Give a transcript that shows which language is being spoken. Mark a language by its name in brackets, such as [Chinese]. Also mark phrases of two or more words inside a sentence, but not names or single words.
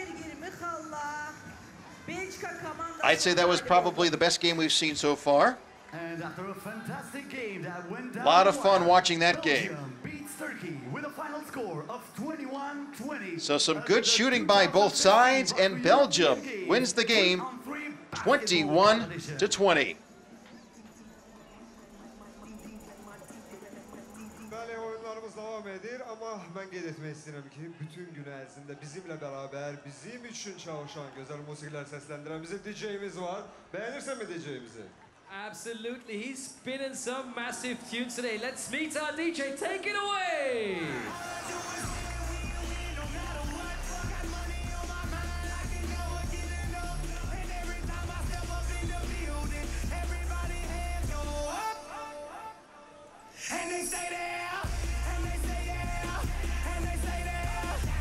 [English] I'd say that was probably the best game we've seen so far. And after a fantastic game that went down Lot of the fun wire, watching that game. Belgium beats Turkey with a final score of 21-20. So some good shooting by both sides, and Belgium wins the game 21-20. [Azerbaijani] Bəli, oyunlarımız davam edir, amma mən qeyd etmək istəyirəm ki, bütün gün ərzində bizimlə bərabər, bizim üçün çalışan gözəl musiqilər səsləndirən bizim DJ-imiz var. Bəyənirsənmi DJ-imizi? [English] Absolutely, he's spinning some massive tunes today. Let's meet our DJ. Take it away. And they stay there, and they stay there, and they stay there.